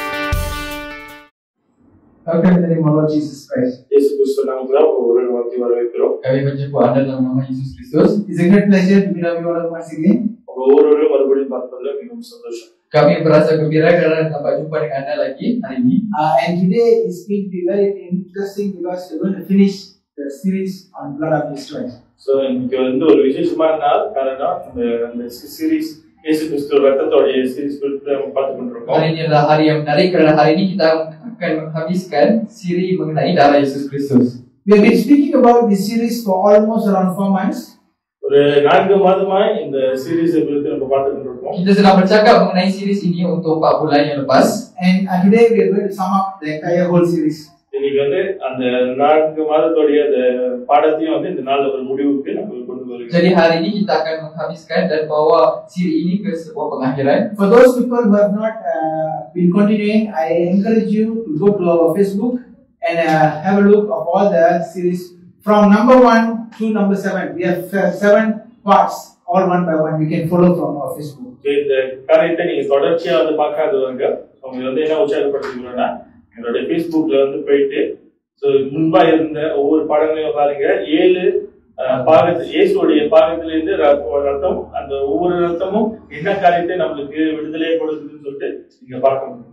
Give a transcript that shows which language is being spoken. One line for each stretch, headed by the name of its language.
English: Welcome in the name of Lord Jesus Christ.
Tamil: Yesus Kristus namatlah ஒருவரை வரவேற்கிறோம்.
Malay: Kami berjumpa anda dalam nama Yesus Kristus.
English: It's a great pleasure to be with you all once again.
Tamil: ஒவ்வொருவரையும் மறுபடியும் பார்ப்பதில் மிகவும் சந்தோஷம்.
Malay: Kami merasa gembira karena dapat jumpa dengan anda lagi hari ini.
English: And today is going to be very interesting because we're going to finish the series on blood of Jesus Christ.
Tamil: So இன்னைக்கு வந்து ஒரு விசேஷமான நாள். காரணம் அந்த series Yesus Kristus ரத்தத்தோடைய series குறித்து நம்ம பார்த்து கொண்டிருக்கோம்.
Malay: Hari ini adalah hari yang menarik karena hari ini kita akan menghabiskan siri mengenai darah Yesus Kristus.
English: We have been speaking about this series for almost around 4 months.
Tamil: ஒரு 4 மாதமாய் இந்த series குறித்து நம்ம பார்த்து கொண்டிருக்கோம்.
Malay: Kita sedang bercakap mengenai series ini untuk 4 bulan yang lepas.
English: And today we are going to sum up the entire whole series.
Tamil: இன்னைக்கு வந்து அந்த 4 மாதத்தோடைய அந்த பாடத்தையும் வந்து இந்த நாள்ல ஒரு முடிவுக்கு நம்ம கொண்டு வருகிறோம்.
Malay: Jadi hari ini kita akan menghabiskan dan bawa siri ini ke sebuah pengakhiran.
English: For those people who have not been continuing, I encourage you to go to our Facebook and have a look of all the series from number 1 to number 7. We have 7 parts, all one by one. You can follow from our Facebook.
Tamil: இந்த காரியத்தை நீங்க தொடர்ச்சியா வந்து பார்க்காதவங்க அவங்க வந்து என்ன உற்சாகப்படுத்துகிறோம்னா என்னோட Facebookல வந்து போயிட்டு முன்பா இருந்த ஒவ்வொரு பாடங்களையும் பாருங்க. 7 பாகத்தில் இயேசுடைய பாகத்துல இருந்து ரத்தம் அந்த ஒவ்வொரு ரத்தமும் என்ன காரியத்தை நம்மளுக்கு விடுதலையை கொடுக்குதுன்னு சொல்லிட்டு நீங்க பார்க்க முடியும்.